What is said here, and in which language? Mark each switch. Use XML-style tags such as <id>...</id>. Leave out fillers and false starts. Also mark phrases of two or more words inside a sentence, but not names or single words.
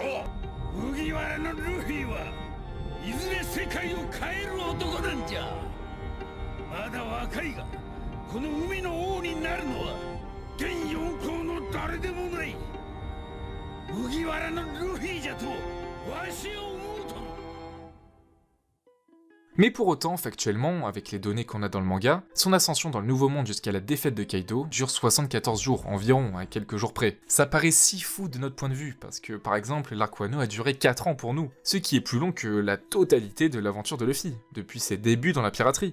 <ja>麦わらのルフィはいずれ世界を変える男なんじゃ。まだ若いがこの海の王になるのは現四皇の誰でもない。麦わらのルフィじゃとわしを思うと。</ja> <fr>Mais pour autant, factuellement, avec les données qu'on a dans le manga, son ascension dans le Nouveau Monde jusqu'à la défaite de Kaido dure 74 jours environ, à quelques jours près. Ça paraît si fou de notre point de vue, parce que par exemple, l'arc Wano a duré 4 ans pour nous, ce qui est plus long que la totalité de l'aventure de Luffy, depuis ses débuts dans la piraterie.</fr>